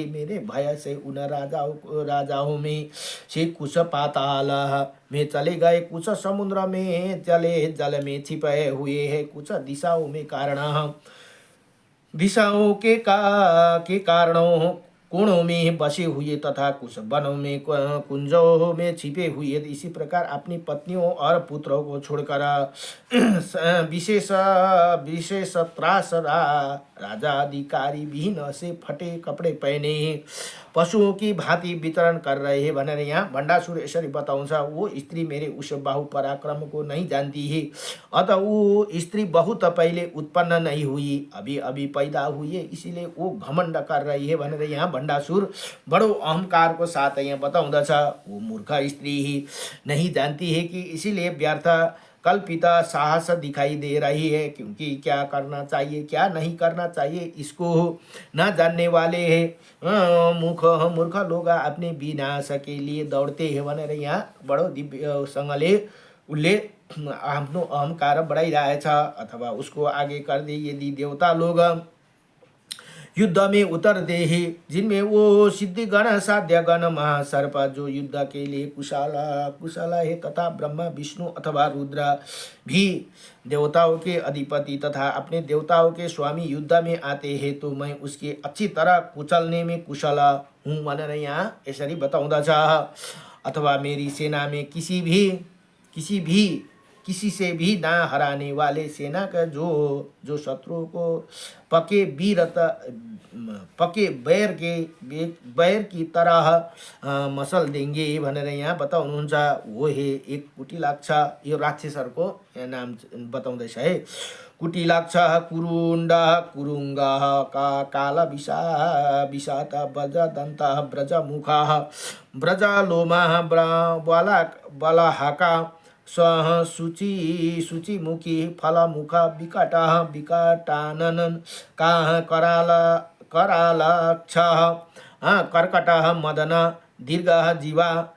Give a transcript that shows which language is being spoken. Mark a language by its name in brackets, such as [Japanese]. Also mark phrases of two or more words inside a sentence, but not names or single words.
[Hindi] मेरे भय से उन राजाओं में से कुछ पाताल में चले गए, कुछ समुद्र में जल में छिपे हुए हैं, कुछ दिशाओं के कारणों कोणों में बसे हुए तथा कुछ वनों में कुंजों में छिपे हुए। इसी प्रकार अपनी पत्नियों और पुत्रों को छोड़कर विशेष त्रास राजा अधिकारी विहीन से फटे कपड़े पहने, पशुओं की भांति वितरण कर रहे हैं [Nepali] भनेर यहाँ भण्डासुर यसरी बताउँछ। [Hindi] वो स्त्री मेरे उस बाहु पराक्रम को नहीं जानती है, अतः वो स्त्री बहु त पहिले उत्पन्न नहीं हुई, अभी अभी पैदा हुई है, इसीलिए वो घमण्ड कर रही है [Nepali] भनेर यहाँ भण्डासुर बडो अहंकार को साथ यहाँ बताउँदछ। [Hindi] वो मूर्ख स्त्री ही नहीं जानती है कि इसीलिए व्यर्थ कल्पिता साहस दिखाई दे रही है, क्योंकि क्या करना चाहिए क्या नहीं करना चाहिए इसको न जानने वाले हैं। मूर्ख लोग अपने विनाश के लिए दौड़ते हैं [Nepali] भनेर यहाँ बडो दिव्यसँगले उसले आफ्नो अहंकार बढाइरहेछ। [Hindi] अथवा उसको आगे कर दे, यदि देवता लोग युद्ध में उतरते हैं, जिनमें वो सिद्धिगण साध्यगण महासर्प जो युद्ध के लिए कुशल है, तथा ब्रह्मा विष्णु अथवा रुद्र भी देवताओं के अधिपति तथा अपने देवताओं के स्वामी युद्ध में आते हैं, तो मैं उसके अच्छी तरह कुचलने में कुशल हूँ [Nepali] भनेर यहाँ यसरी बताउँदछ। [Hindi] अथवा मेरी सेना में किसी से भी ना हराने वाले सेना का जो शत्रु को पके बैर की तरह मसल देंगे [Nepali] भनेर यहाँ बताउनुहुन्छ। [Hindi] वो है एक [Nepali] कुटिलाक्ष, यो राक्षसहरूको नाम बताउँदैछ है। कुटिलाक्ष कुरुण्ड कुरुङ्ग काल विषात ब्रजदन्त ब्रजमुखा ब्रजलोमा बलहाका शुचिमुखी फलमुखा विकटानन करालक्ष कर्कट मदन दीर्घ जीवा